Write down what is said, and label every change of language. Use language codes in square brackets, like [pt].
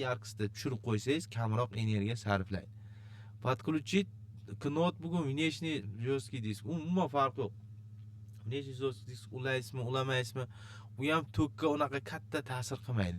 [uz] Яркостni tushirib qo'ysangiz, kamroq energiya sarflaydi. [ru] Подключить к ноутбуку внешний жесткий диск. [uz] Umuman farqi yo'q. [ru] Внешний жесткий [uz] disk ulaysizmi, ulamaysizmi, u ham tokka unaqa katta ta'sir qilmaydi.